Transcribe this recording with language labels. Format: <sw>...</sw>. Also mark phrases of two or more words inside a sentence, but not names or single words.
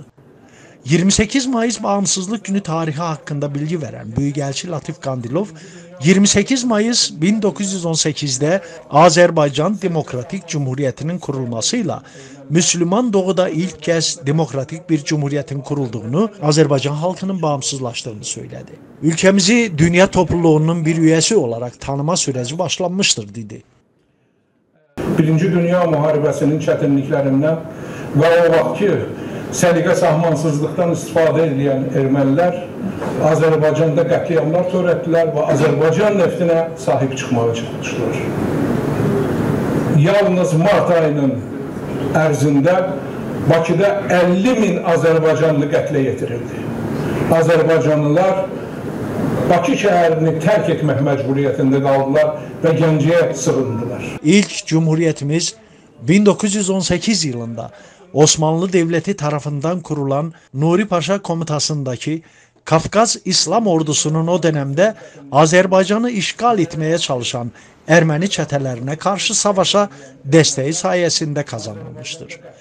<tr>28 Mayıs Bağımsızlık Günü tarihi hakkında bilgi veren Büyükelçi Latif Kandilov, 28 Mayıs 1918'de Azerbaycan Demokratik Cumhuriyeti'nin kurulmasıyla Müslüman doğuda ilk kez demokratik bir cumhuriyetin kurulduğunu, Azerbaycan halkının bağımsızlaştığını söyledi. Ülkemizi dünya topluluğunun bir üyesi olarak tanıma süreci başlanmıştır dedi.</tr> <az>Birinci Dünya Müharibəsinin çətinliklərindən və o vaxtki səliqə sahmansızlıqdan istifadə edən ermənilər Azərbaycanda qətliamlar törətdilər və Azərbaycan neftinə sahib çıxmağa çalışdılar. Yalnız mart ayının ərzində Bakıda 50.000 Azərbaycanlı qətlə yetirildi. Azərbaycanlılar Bakı şəhərini tərk etmək məcburiyyətində qaldılar və Gəncəyə sığındılar.</az> <tr>İlk Cumhuriyetimiz 1918 yılında Osmanlı Devleti tarafından kurulan Nuri Paşa komutasındaki Kafkas İslam ordusunun o dönemde Azerbaycan'ı işgal etmeye çalışan Ermeni çetelerine karşı savaşa desteği sayesinde kazanılmıştır.</tr>